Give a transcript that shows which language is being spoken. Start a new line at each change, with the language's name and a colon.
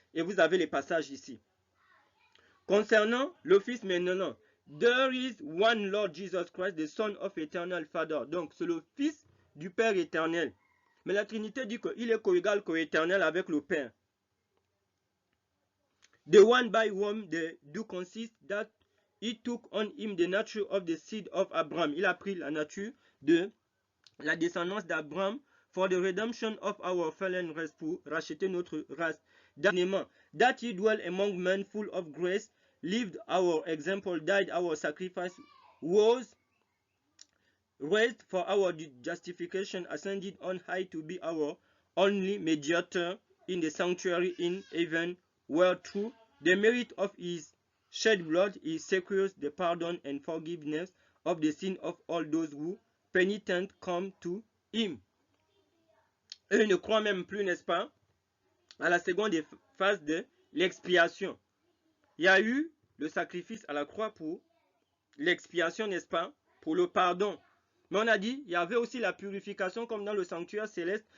French: Et vous avez les passages ici. Concernant le Fils maintenant,
English: there is one Lord Jesus Christ, the Son of Eternal Father.
French: Donc, c'est le Fils du Père éternel. Mais la Trinité dit qu'il est co-égal, co-éternel avec le Père.
English: The one by whom they do consist that he took on him the nature of the seed of Abraham.
French: Il a pris la nature de la descendance d'Abraham
English: for the redemption of our fallen race,
French: pour racheter notre race. Dernièrement,
English: that he dwell among men full of grace, lived our example, died our sacrifice, was raised for our justification, ascended on high to be our only mediator in the sanctuary in heaven, where through the merit of his shed blood he secures the pardon and forgiveness of the sin of all those who penitent come to him.
French: Eux ne croient même plus, n'est-ce pas, à la seconde phase de l'expiation. Il y a eu le sacrifice à la croix pour l'expiation, n'est-ce pas, pour le pardon. Mais on a dit, il y avait aussi la purification comme dans le sanctuaire céleste.